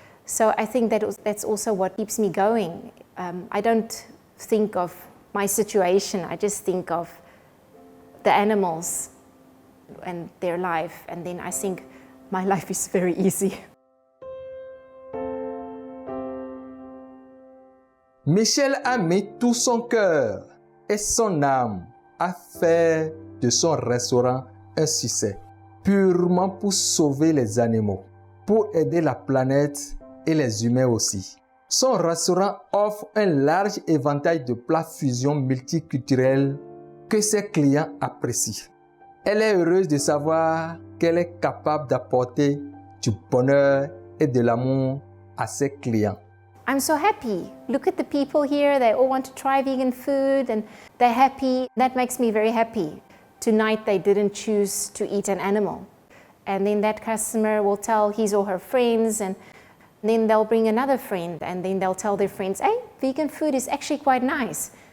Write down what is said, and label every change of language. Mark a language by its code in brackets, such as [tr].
[en] So I think that's also what keeps me going. I don't think of my situation. I just think of the animals and their life. And then I think, my life is very easy. [fr] Michel a mis tout son cœur et son âme à faire de son restaurant un succès, purement pour sauver les animaux, pour aider la planète et les humains aussi. Son restaurant offre un large éventail de plats fusion multiculturels que ses clients apprécient. Elle est heureuse de savoir qu'elle est capable d'apporter du bonheur et de l'amour à ses clients. [en] I'm so happy. Look at the people here. They all want to try vegan food and they're happy. That makes me very happy. Tonight they didn't choose to eat an animal. And then that customer will tell his or her friends, and then they'll bring another friend, and then they'll tell their friends, hey, vegan food is actually quite nice.